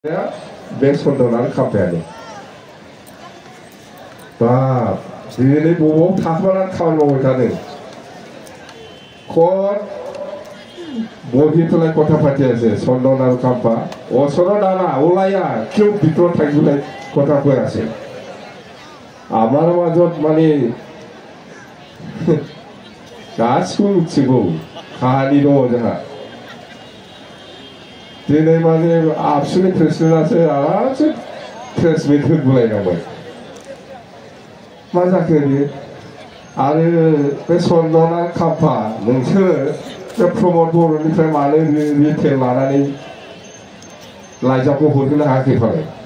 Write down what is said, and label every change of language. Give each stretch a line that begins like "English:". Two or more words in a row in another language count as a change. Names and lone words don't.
Bodo: बे सन्दनानै खामफायानो बाब दिनै बबाव थाखोमानानै खामानि मावबाय थादों खद बहितलाय
Assamese: কথা পাতি আছে চন্দন আৰু কাম্পা ওচৰত দানা ওলাইয়া কিয় ভিতৰত থাকিবলৈ কথা কৈ আছে আমাৰ মাজত মানে
Bodo: गासिबो मिथिगौ काहानि दङ जोंहा दिनै माने आबसुनि प्रेसिडेन्टआसो आरामसे प्रेस मिट होगुलायनांबाय मा जाखो बेयो आरो बे चन्दन आरो काम्पा नोंसोरो बे प्रमद बर'निफ्राय मानो रिटेल लानानै लाइजामखौ हरहोनो हायाखै फालाय